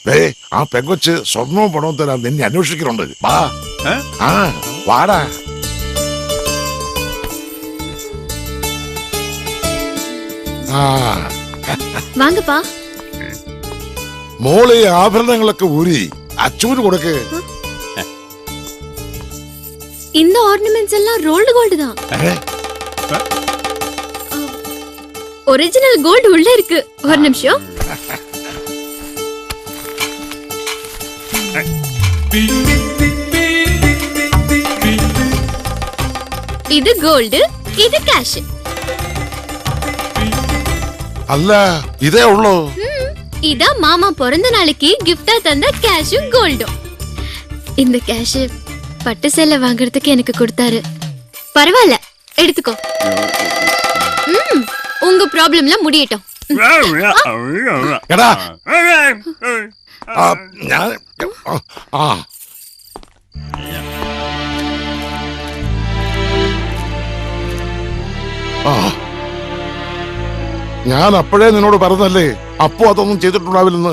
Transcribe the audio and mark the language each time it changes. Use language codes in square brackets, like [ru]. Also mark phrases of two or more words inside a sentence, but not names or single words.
[ml] ആ പെങ്കൊച്ച് സ്വർണവും പണവും തരാൻ നിന്നെ അന്വേഷിക്കുന്നുണ്ട്. വാ. ആ വാടാ. ആ വാങ്ങപ്പാ. മോളെ ആഭരണങ്ങളൊക്കെ ഊരി അച്ചൂര് കൊടുക്ക്. [ta] இந்த ஆர்னமெண்ட்ஸ் எல்லாம் [en] rolled gold [ta] தான். [en] original gold [ta] உள்ள இருக்கு. ஒரு நிமிஷம். இது கோல்டு, இது கேஷ். [ml] അല്ല ഇതേ ഉള്ളൂ. [ta] இதா மாமா பிறந்த நாளைக்கு கிஃப்டா தந்த கேஷும் கோல்டும். இந்த கேஷ் பட்டு சேலை வாங்குறதுக்கு எனக்கு கொடுத்தாரு. பரவாயில்ல, எடுத்துக்கோ. உங்க ப்ராப்ளம்லாம் முடியட்டும். [ml] എടാ ഞാൻ ആ ആ ഞാൻ അപ്പോഴേ നിന്നോട് പറഞ്ഞല്ലേ അപ്പോ അതൊന്നും ചെയ്തിട്ടുണ്ടാവില്ലെന്ന്.